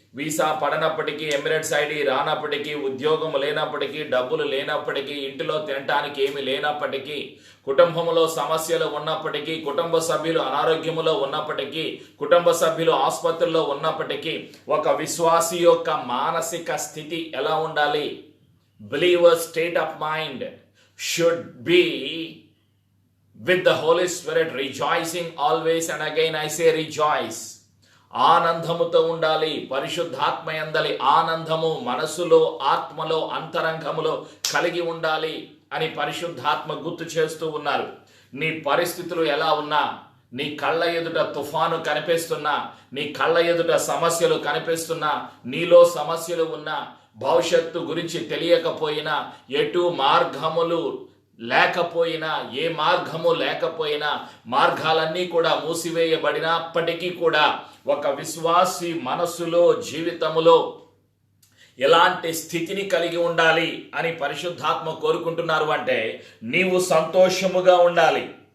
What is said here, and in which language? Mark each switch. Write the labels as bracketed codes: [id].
[te] Visa పడనప్పటికీ, Emirates ID రానప్పటికీ, ఉద్యోగం లేనప్పటికీ, డబ్బులు లేనప్పటికీ, ఇంటిలో తినటానికి ఏమి లేనప్పటికీ, కుటుంబంలో సమస్యలు ఉన్నప్పటికీ, కుటుంబ సభ్యులు అనారోగ్యములో ఉన్నప్పటికీ, కుటుంబ సభ్యులు ఆసుపత్రుల్లో ఉన్నప్పటికీ, ఒక విశ్వాసి యొక్క మానసిక స్థితి ఎలా ఉండాలి? [en] Believer state of mind should be with the Holy Spirit, rejoicing always, and again I say rejoice. [te] ఆనందముతో ఉండాలి. పరిశుద్ధాత్మ యందలి ఆనందము మనసులో, ఆత్మలో, అంతరంగములో కలిగి ఉండాలి అని పరిశుద్ధాత్మ గుర్తు చేస్తూ ఉన్నారు. నీ పరిస్థితులు ఎలా ఉన్నా, నీ కళ్ళ ఎదుట తుఫాను కనిపిస్తున్నా, నీ కళ్ళ ఎదుట సమస్యలు కనిపిస్తున్నా, నీలో సమస్యలు ఉన్నా, భవిష్యత్తు గురించి తెలియకపోయినా, ఎటు మార్గములు లేకపోయినా, ఏ మార్గము లేకపోయినా, మార్గాలన్నీ కూడా మూసివేయబడినప్పటికీ కూడా ఒక విశ్వాసి మనస్సులో, జీవితములో ఎలాంటి స్థితిని కలిగి ఉండాలి అని పరిశుద్ధాత్మ కోరుకుంటున్నారు అంటే, నీవు సంతోషముగా ఉండాలి.